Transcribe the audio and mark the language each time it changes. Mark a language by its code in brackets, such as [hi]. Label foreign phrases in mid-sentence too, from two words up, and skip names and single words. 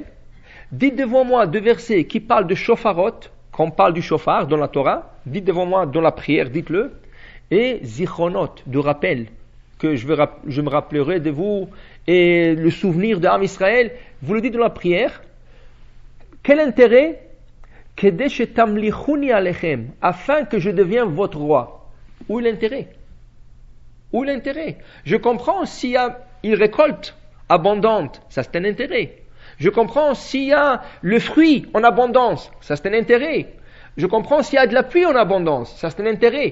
[fr] Dites devant moi des versets qui parlent de Shofarot, qu'on parle du chauffard dans la Torah. Dites devant moi dans la prière, dites-le. Et Zichronot, de rappel, que je me rappellerai de vous, et le souvenir de l'âme Israël. Vous le dites dans la prière. Quel intérêt? [he] כדי שתמליכוני עליכם, [fr] afin que je devienne votre roi. Où est l'intérêt? Où est l'intérêt? Je comprends s'il y a une récolte abondante, ça c'est un intérêt. Je comprends s'il y a le fruit en abondance, ça c'est un intérêt. Je comprends s'il y a de la pluie en abondance, ça c'est un intérêt.